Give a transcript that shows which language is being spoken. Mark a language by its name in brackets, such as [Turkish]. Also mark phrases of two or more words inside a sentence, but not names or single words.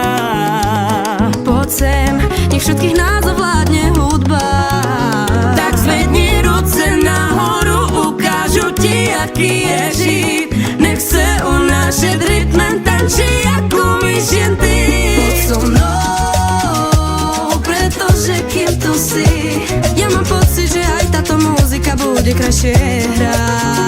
[Slovak] Poď sem, nech všetkých nás ovládne hudba. [Czech] Tak zvedni ruce nahoru, ukážu ti, jaký je žít. Nech se unášet rytmem, tančí, jako umíš jen ty. [Slovak] Poď so mnou, pretože kým tu si, ja mám pocit, že aj táto muzika bude krajšie hrať.